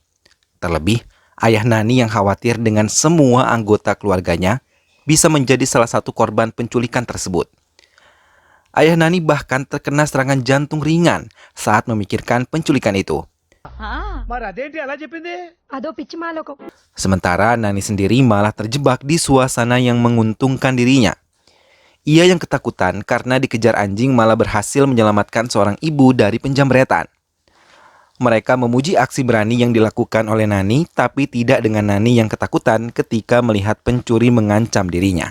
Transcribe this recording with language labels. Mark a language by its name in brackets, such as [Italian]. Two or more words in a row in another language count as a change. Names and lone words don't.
[Indonesian] Terlebih, ayah Nani yang khawatir dengan semua anggota keluarganya bisa menjadi salah satu korban penculikan tersebut. Ayah Nani bahkan terkena serangan jantung ringan saat memikirkan penculikan itu. [Telugu] అదో పిచ్చి మాలోకం. [Indonesian] Sementara Nani sendiri malah terjebak di suasana yang menguntungkan dirinya. Ia yang ketakutan karena dikejar anjing malah berhasil menyelamatkan seorang ibu dari penjamretan. Mereka memuji aksi berani yang dilakukan oleh Nani, tapi tidak dengan Nani yang ketakutan ketika melihat pencuri mengancam dirinya.